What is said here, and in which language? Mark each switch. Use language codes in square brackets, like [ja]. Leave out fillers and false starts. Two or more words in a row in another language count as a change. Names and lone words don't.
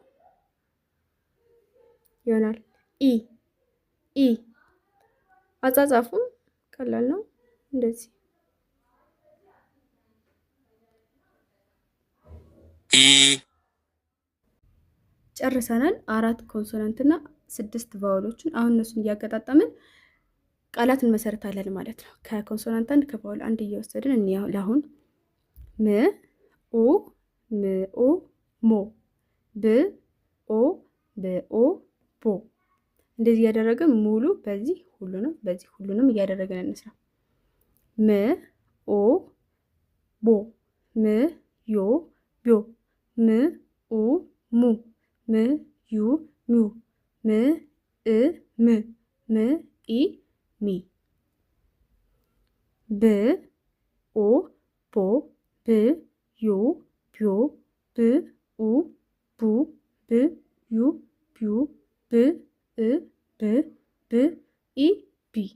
[am] ይሆናል። ኢ ኢ አጻጻፉም ቀላል ነው። እንደዚህ ኢ። ጨርሰናል። 4 ኮንሶናንት እና 6 ቫውሎችን። አሁን እነሱን እያገጣጠምን ቃላት እንመሰርታለን ማለት ነው። ከኮንሶናንት አንድ ከቫውል አንድ እየወሰድን እንያው። ለአሁን ም ኡ ም ኡ ሞ ብ ኦ ብ ኦ ቦ እንደዚህ እያደረግን ሙሉ በዚህ ሁሉንም እያደረግን እንስራ። ም ኦ ቦ ም ዮ ቢዮ ም ኡ ሙ ም ዩ ሚዩ ም እ ም ም ኢ ሚ ብ ኦ ቦ ብ ዮ ቢዮ ብ ኡ ቡ ብ ዩ ቢዩ ብ እ ብ ብ ኢ ቢ